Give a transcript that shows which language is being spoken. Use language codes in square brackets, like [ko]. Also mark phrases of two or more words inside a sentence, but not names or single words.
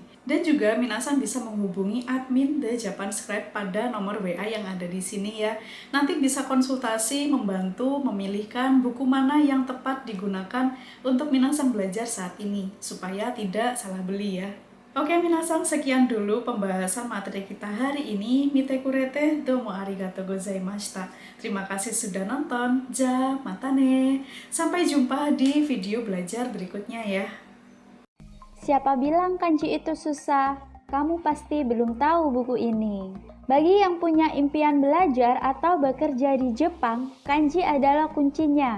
[id] Dan juga minasan bisa menghubungi admin The Japanscribe pada nomor WA yang ada di sini ya. Nanti bisa konsultasi, membantu memilihkan buku mana yang tepat digunakan untuk minasan belajar saat ini, supaya tidak salah beli ya. Oke minasan, sekian dulu pembahasan materi kita hari ini. [ja] 見てくれてどうもありがとうございました. [id] Terima kasih sudah nonton. [ja] じゃ、またね. [id] Sampai jumpa di video belajar berikutnya ya. Siapa bilang kanji itu susah? Kamu pasti belum tahu buku ini. Bagi yang punya impian belajar atau bekerja di Jepang, kanji adalah kuncinya.